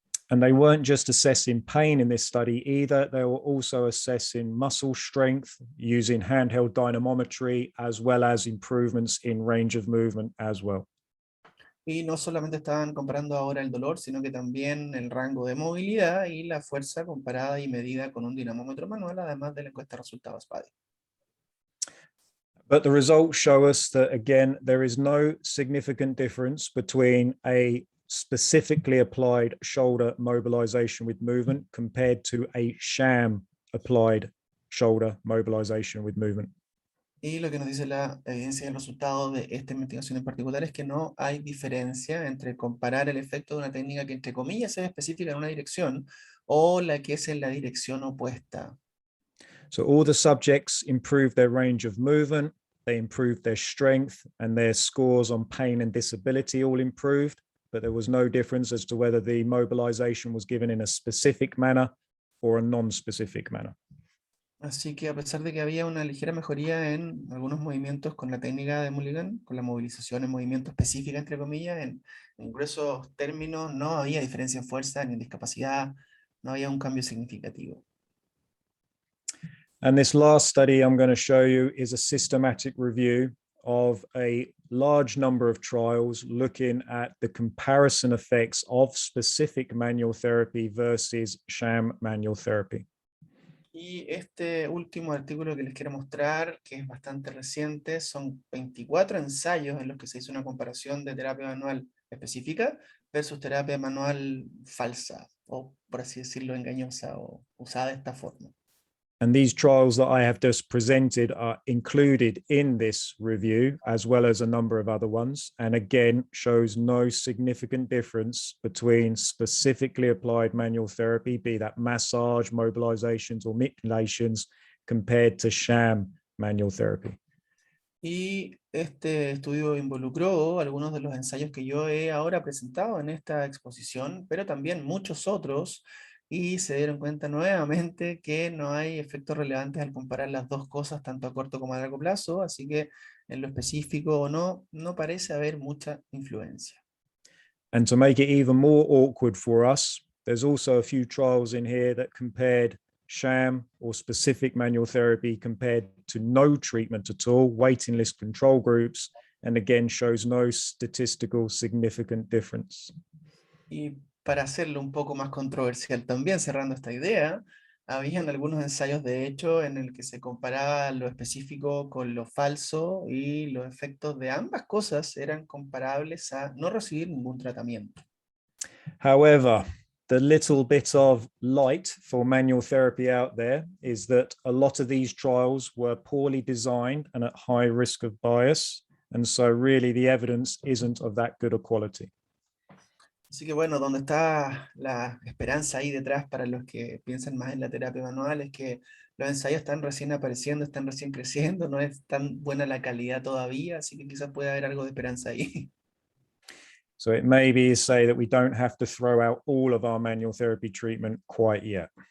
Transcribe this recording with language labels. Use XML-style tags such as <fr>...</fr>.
<en>And they weren't just assessing pain in this study either. They were also assessing muscle strength using handheld dynamometry, as well as improvements in range of movement as well.</en> <es>Y no solamente estaban comparando ahora el dolor, sino que también el rango de movilidad y la fuerza comparada y medida con un dinamómetro manual, además de la encuesta de resultados PADI.</es> <en>But the results show us that, again, there is no significant difference between a specifically applied shoulder mobilization with movement compared to a sham applied shoulder mobilization with movement.</en> <es>Y lo que nos dice la evidencia y el resultado de esta investigación en particular es que no hay diferencia entre comparar el efecto de una técnica que entre comillas es específica en una dirección o la que es en la dirección opuesta.</es> <en>So all the subjects improved their range of movement, they improved their strength, and their scores on pain and disability all improved, but there was no difference as to whether the mobilization was given in a specific manner or a non-specific manner.</en> <es>Así que a pesar de que había una ligera mejoría en algunos movimientos con la técnica de Mulligan, con la movilización en movimiento específica, entre comillas, en gruesos términos no había diferencia en fuerza ni en discapacidad, no había un cambio significativo.</es> <en>And this last study I'm going to show you is a systematic review of a large number of trials looking at the comparison effects of specific manual therapy versus sham manual therapy.</en> <es>Y este último artículo que les quiero mostrar, que es bastante reciente, son 24 ensayos en los que se hizo una comparación de terapia manual específica versus terapia manual falsa, o por así decirlo, engañosa, o usada de esta forma.</es> <en>And these trials that I have just presented are included in this review, as well as a number of other ones. And again, shows no significant difference between specifically applied manual therapy, be that massage, mobilizations, or manipulations, compared to sham manual therapy.</en> <es>Y este estudio involucró algunos de los ensayos que yo he ahora presentado en esta exposición, pero también muchos otros, y se dieron cuenta nuevamente que no hay efectos relevantes al comparar las dos cosas tanto a corto como a largo plazo, así que en lo específico o no, no parece haber mucha influencia.</es> <en>And to make it even more awkward for us, there's also a few trials in here that compared sham or specific manual therapy compared to no treatment at all, waiting list control groups, and again shows no statistical significant difference.</en> <es>Y para hacerlo un poco más controversial también, cerrando esta idea, habían algunos ensayos de hecho en el que se comparaba lo específico con lo falso y los efectos de ambas cosas eran comparables a no recibir ningún tratamiento.</es> <en>However, the little bit of light for manual therapy out there is that a lot of these trials were poorly designed and at high risk of bias. And so really the evidence isn't of that good a quality.</en> <es>Así que bueno, donde está la esperanza ahí detrás para los que piensan más en la terapia manual es que los ensayos están recién apareciendo, están recién creciendo, no es tan buena la calidad todavía, así que quizás pueda haber algo de esperanza ahí.</es> <en>So it may be to say that we don't have to throw out all of our manual therapy treatment quite yet.</en>